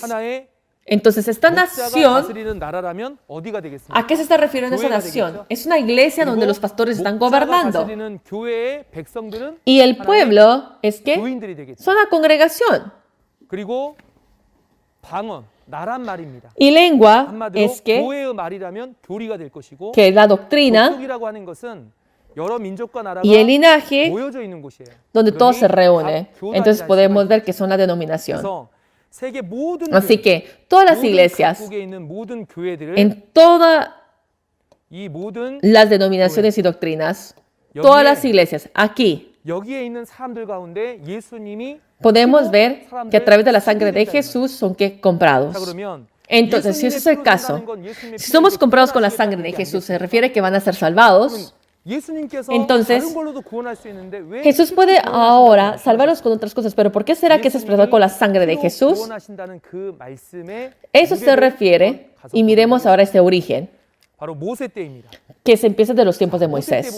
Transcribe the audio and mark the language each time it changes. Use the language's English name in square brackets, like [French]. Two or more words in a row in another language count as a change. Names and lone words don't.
[Spanish] Entonces, esta nación, ¿a qué se está refiriendo esa nación? Es una iglesia donde los pastores están gobernando. Y el pueblo es que son la congregación. [Korean] 나란 말입니다. [Spanish] Y lengua [Korean] 한마디로 [Spanish] es [Korean] 교회의 말이라면 교리가 될 것이고 [Spanish] que es la doctrina, [Korean] 족속이라고 하는 것은 여러 민족과 나라가 [Spanish] y el linaje [Korean] 모여져 있는 곳이에요. [Spanish] donde todo se [Korean] 그러니 [Spanish] reúne. [Korean] 각 교단이라는 [Spanish] Entonces podemos [Korean] 시각이 [Spanish] ver que son la denominación. [Korean] 그래서 세계 모든 [Spanish] Así [Korean] 교회, [Spanish] que todas las [Korean] 모든 [Spanish] iglesias, [Korean] 각국에 있는 모든 교회들을 [Spanish] en todas [Korean] 이 모든 [Spanish] las denominaciones y doctrinas, todas las iglesias, aquí [Korean] 여기에 있는 사람들 가운데 예수님이 [Spanish] podemos ver que a través de la sangre de Jesús son que comprados. [Korean] 자 그러면 [Spanish] Entonces, si ese es el caso, si somos comprados con la sangre de Jesús, se refiere que van a ser salvados. Entonces, Jesús puede ahora salvarlos con otras cosas, pero ¿por qué será que se expresó con la sangre de Jesús? Eso se refiere, y miremos ahora este origen, que se empieza de los tiempos de Moisés.